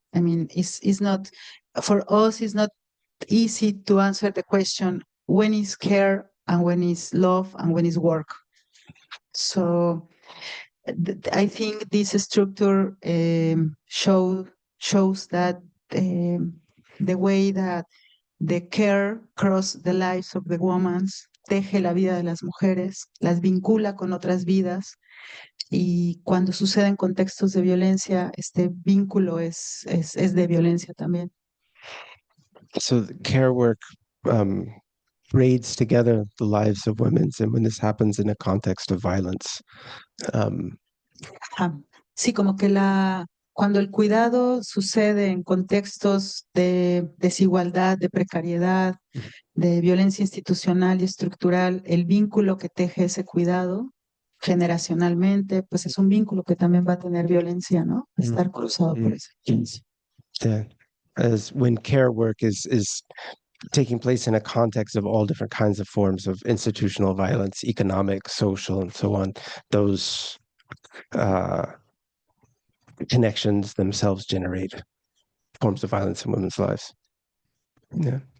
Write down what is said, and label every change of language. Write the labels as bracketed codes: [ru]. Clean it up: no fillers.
[en] I mean, it's not, for us, it's not easy to answer the question, when is care and when is love and when is work? So I think this structure shows that the way that the care cross the lives of the women, [es] teje la vida de las mujeres, las vincula con otras vidas, y cuando suceden contextos de violencia, este vínculo es de violencia también. [en] so the care work braids together the lives of women, and when this happens in a context of violence. [es] Sí, como que cuando el cuidado sucede en contextos de desigualdad, de precariedad, de violencia institucional y estructural, el vínculo que teje ese cuidado generacionalmente, pues es un vínculo que también va a tener violencia, ¿no? Estar cruzado por esa violencia. [en] Yeah. As when care work is taking place in a context of all different kinds of forms of institutional violence, economic, social, and so on, those connections themselves generate forms of violence in women's lives. Yeah.